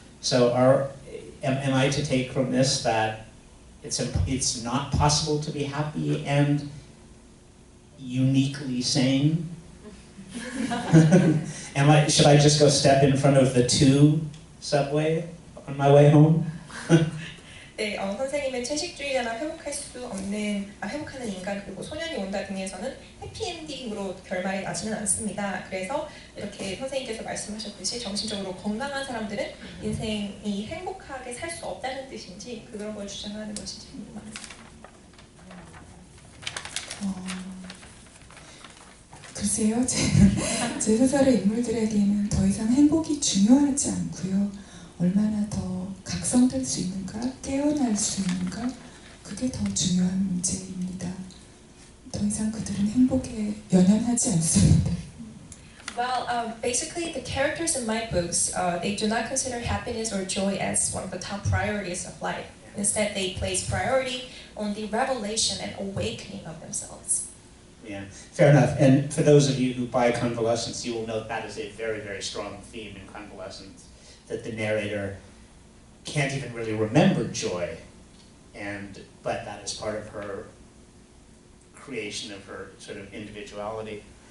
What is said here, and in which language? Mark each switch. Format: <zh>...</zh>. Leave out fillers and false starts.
<en>So am I to take from this that it's not possible to be happy and uniquely sane? Should I just go step in front of the 2 subway on my way home?</en> <ko>네, 선생님은 채식주의자나 회복하는 인간 그리고 소년이 온다 등에서는 해피엔딩으로 결말이 나지는 않습니다. 그래서 이렇게 선생님께서 말씀하셨듯이 정신적으로 건강한 사람들은 인생이 행복하게 살 수 없다는 뜻인지 그런 걸 주장하는 것인지 궁금합니다. 글쎄요, 제 소설의 인물들에게는 더 이상 행복이 중요하지 않고요. 얼마나 더 각성될 수 있는가, 깨어날 수 있는가, 그게 더 중요한 문제입니다. 더 이상 그들은 행복에 연연하지 않습니다.</ko> <en>Well, basically, the characters in my books, they do not consider happiness or joy as one of the top priorities of life. Instead, they place priority on the revelation and awakening of themselves. Yeah, fair enough. And for those of you who buy Convalescence, you will note that is a very, very strong theme in Convalescence, that the narrator can't even really remember joy, but that is part of her creation of her sort of individuality.</en>